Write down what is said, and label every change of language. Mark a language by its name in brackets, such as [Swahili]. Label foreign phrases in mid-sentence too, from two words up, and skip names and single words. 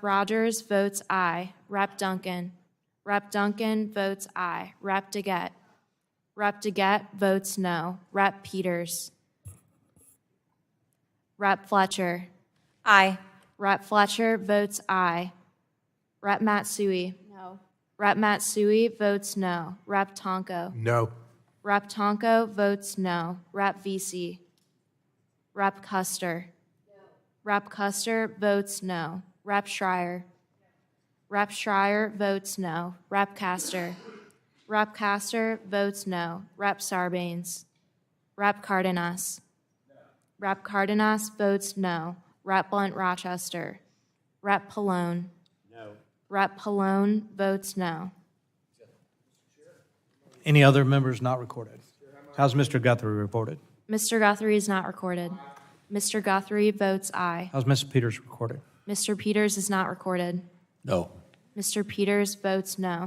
[English] Rogers votes aye. Rep. Duncan. Rep. Duncan votes aye. Rep. DeGette. Rep. DeGette votes no. Rep. Peters. Rep. Fletcher. Aye. Rep. Fletcher votes aye. Rep. Matsui. No. Rep. Matsui votes no. Rep. Tonko. No. Rep. Tonko votes no. Rep. Vesey. Rep. Custer. No. Rep. Custer votes no. Rep. Schreier. Rep. Schreier votes no. Rep. Castor. Rep. Castor votes no. Rep. Sarbanes. Rep. Cardenas. Rep. Cardenas votes no. Rep. Blunt Rochester. Rep. Pallone. No. Rep. Pallone votes no. Any other members not recorded? How's Mr. Guthrie reported? Mr. Guthrie is not recorded. Mr. Guthrie votes aye. How's Mr. Peters recorded? Mr. Peters is not recorded. No. Mr. Peters votes no.